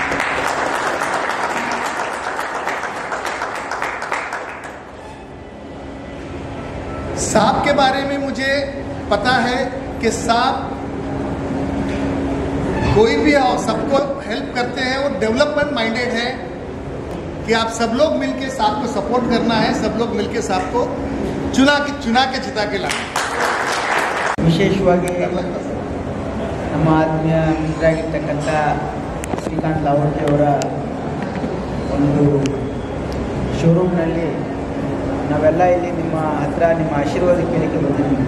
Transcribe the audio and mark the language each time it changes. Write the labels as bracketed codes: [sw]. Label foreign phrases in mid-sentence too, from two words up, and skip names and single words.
[hi] साहब के बारे में मुझे पता है कि साहब कोई भी आओ सबको हेल्प करते हैं, वो [en] development minded [hi] है कि आप सब लोग मिलके साहब को सपोर्ट करना है, सब लोग मिलके साहब को चुना के जिता के लाना। [kn] ವಿಶೇಷವಾಗಿ ನಮ್ಮ ಆತ್ಮೀಯ ಮಿತ್ರರಾಗಿರ್ತಕ್ಕಂಥ ಶ್ರೀಕಾಂತ್ ಲಾವೋಟಿ ಅವರ ಒಂದು ಶೋರೂಮ್ನಲ್ಲಿ ನಾವೆಲ್ಲ ಇಲ್ಲಿ ನಿಮ್ಮ ಹತ್ರ ನಿಮ್ಮ ಆಶೀರ್ವಾದ ಕೇಳಕ್ಕೆ ಬಂದಿದ್ದೀವಿ.